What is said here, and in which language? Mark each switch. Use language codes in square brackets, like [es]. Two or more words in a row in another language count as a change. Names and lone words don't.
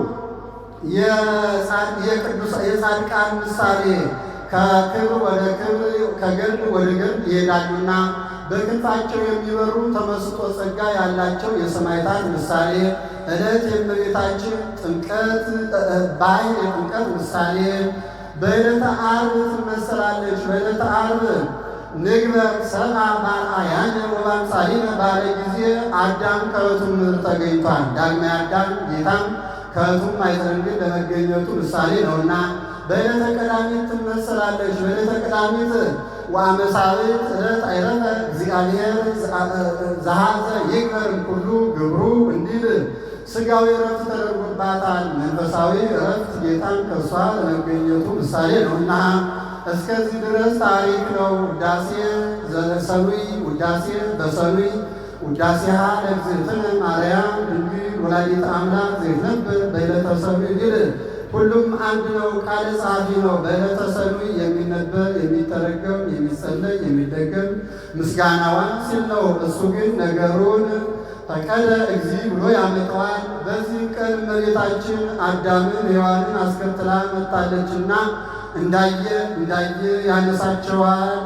[am] የጻድቃን ምሳሌ። ከክብር ወደ ክብር ከገድል ወደ ገድል ይሄዳሉና በክንፋቸው የሚበሩ ተመስጦ ጸጋ ያላቸው የሰማዕታት ምሳሌ። ዕለት የእመቤታችን ጥምቀት ባሕር የጥምቀት ምሳሌ። በዕለተ ዓርብ ትመሰላለች። በዕለተ ዓርብ [gez] ንግበር ሰብአ በአርአያነ ወበአምሳሊነ [am] ባለ ጊዜ አዳም ከሕቱም ምድር ተገኝቷል። ዳግማዊ አዳም ጌታም ከሕቱም አይዘንግል ለመገኘቱ ምሳሌ ነውና በዕለተ ቀዳሚት ትመሰላለች። በዕለተ ቀዳሚት ወአመሳብዕት [gez] ዕለት አይረፈ እግዚአብሔር ዘኀዘ ይግበር ኩሉ ግብሩ [am] እንዲል ሥጋዊ እረፍት ተደርጎባታል። መንፈሳዊ እረፍት ጌታን ከእርሷ ለመገኘቱ ምሳሌ ነውና እስከዚህ ድረስ ታሪክ ነው። [gez] ውዳሴ ዘሰኑይ ውዳሴ በሰኑይ ውዳሴሃ ለእግዝእትነ ማርያም ድንግል ወላዲተ አምላክ ዘይትነበር በዕለተ ሰኑይ [am] ድል ሁሉም አንድ ነው። ቃል ጸሐፊ ነው። በዕለተ ሰኑይ የሚነበብ የሚተረገም የሚጸለይ የሚደገም ምስጋናዋን ሲል ነው። እሱ ግን ነገሩን [gez] ፈቀደ እግዚእ [am] ብሎ ያመጣዋል። በዚህ ቀን እመቤታችን አዳምን ሔዋንን አስከትላ መጣለችና እንዳየ ያነሳቸዋል።